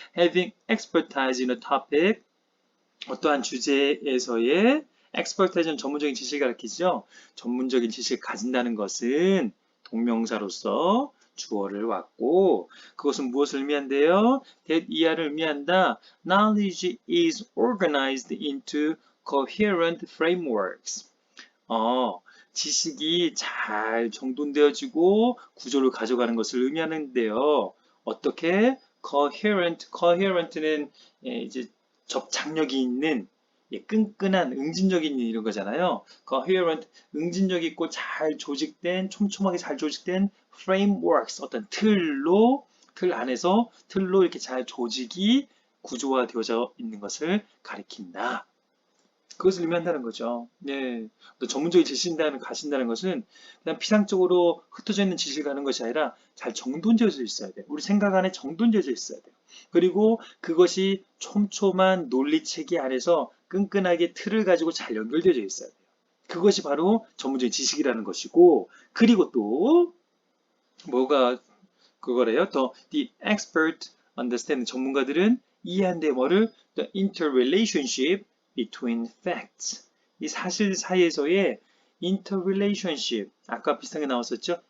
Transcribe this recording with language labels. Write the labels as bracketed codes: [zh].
[en] having expertise in a topic [ko] 어떠한 주제에서의 expertise는 전문적인 지식을 가리키죠. 전문적인 지식을 가진다는 것은 동명사로서 주어를 왔고 그것은 무엇을 의미한대요? that 이하를 의미한다. [en] Knowledge is organized into coherent frameworks. [ko] 지식이 잘 정돈되어지고 구조를 가져가는 것을 의미하는데요. 어떻게? coherent는 이제 접착력이 있는 끈끈한 응집력이 있는 이런 거잖아요. coherent 응집력 있고 잘 조직된 촘촘하게 잘 조직된 frameworks 어떤 틀 안에서 틀로 이렇게 잘 조직이 구조화되어져 있는 것을 가리킨다. 그것을 의미한다는 거죠. 네. 또 전문적인 지식을 가신다는 것은 그냥 피상적으로 흩어져 있는 지식을 가는 것이 아니라 잘 정돈되어져 있어야 돼요. 우리 생각 안에 정돈되어져 있어야 돼요. 그리고 그것이 촘촘한 논리체계 안에서 끈끈하게 틀을 가지고 잘 연결되어져 있어야 돼요. 그것이 바로 전문적인 지식이라는 것이고, 그리고 또 뭐가 그거래요? [en] the expert understand [ko] 전문가들은 이해한대 뭐를 [en] the interrelationship between facts. [ko] 이 사실 사이에서의 interrelationship. 아까 비슷하게 나왔었죠?